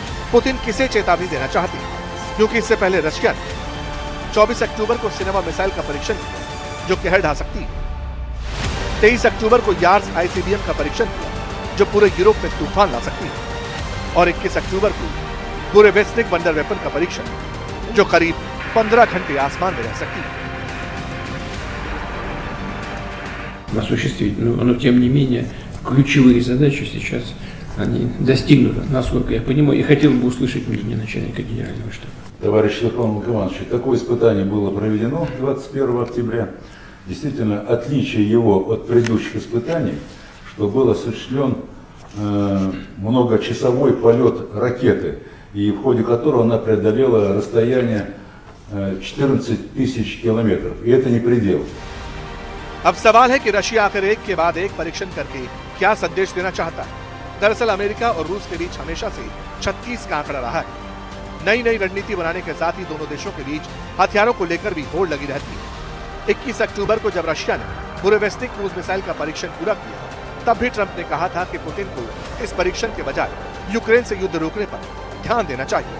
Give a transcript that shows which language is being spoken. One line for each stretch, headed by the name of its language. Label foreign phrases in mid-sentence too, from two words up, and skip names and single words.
Hindi: पुतिन किसे चेतावनी देना चाहते हैं? क्योंकि इससे पहले रशिया ने 24 अक्टूबर को सिनेमा मिसाइल का परीक्षण किया, जो कहर ढा सकती है। 23 अक्टूबर को यार्स ICBM का परीक्षण किया, जो पूरे यूरोप में तूफान ला सकती है। और 21 अक्टूबर को पूरे वेस्टनिक
English: wonder weapon
Hindi: का परीक्षण, जो करीब 15 घंटे आसमान में रह सकती है।
Russian: осуществить. Но тем не менее, ключевые задачи сейчас они достигнуты, насколько я понимаю, и хотел бы услышать мнение начальника генерального штаба. Товарищ Верховный командующий, такое испытание было проведено 21 октября. Действительно, отличие его от предыдущих испытаний, что был осуществлен многочасовой полет ракеты, и в ходе которого она преодолела расстояние 14 тысяч километров. И это не предел.
Hindi: अब सवाल है कि रशिया आखिर एक के बाद एक परीक्षण करके क्या संदेश देना चाहता है। दरअसल अमेरिका और रूस के बीच हमेशा से 36 का आंकड़ा रहा है। नई नई रणनीति बनाने के साथ ही दोनों देशों के बीच हथियारों को लेकर भी होड़ लगी रहती है। 21 अक्टूबर को जब रशिया ने पूर्वस्तिक क्रूज मिसाइल का परीक्षण पूरा किया, तब भी ट्रंप ने कहा था कि पुतिन को इस परीक्षण के बजाय यूक्रेन से युद्ध रोकने पर ध्यान देना चाहिए।